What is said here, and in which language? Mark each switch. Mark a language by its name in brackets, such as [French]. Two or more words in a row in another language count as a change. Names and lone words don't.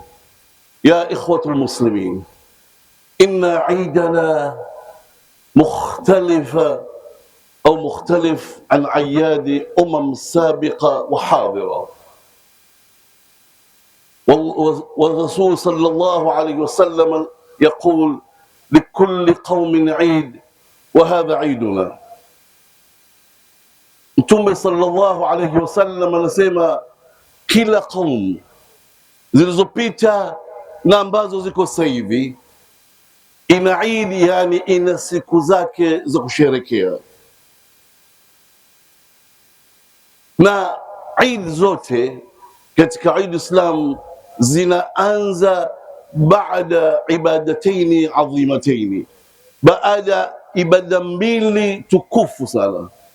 [Arabic] يا إخوة المسلمين، إن عيدنا مختلف عن أعياد سابقة وحاضرة. والرسول صلى الله عليه وسلم يقول: لكل قوم عيد وهذا عيدنا. [Swahili] Mtume [Arabic] صلى الله عليه وسلم [Swahili] anasema kila kaum zilizopita na ambazo ziko sasa hivi ina idi, yani ina siku zake za kusherekea, na idi zote katika idi Islam zinaanza baada [Arabic] عبادتين عظيمتين, [Swahili] baada ibada mbili tukufu sana.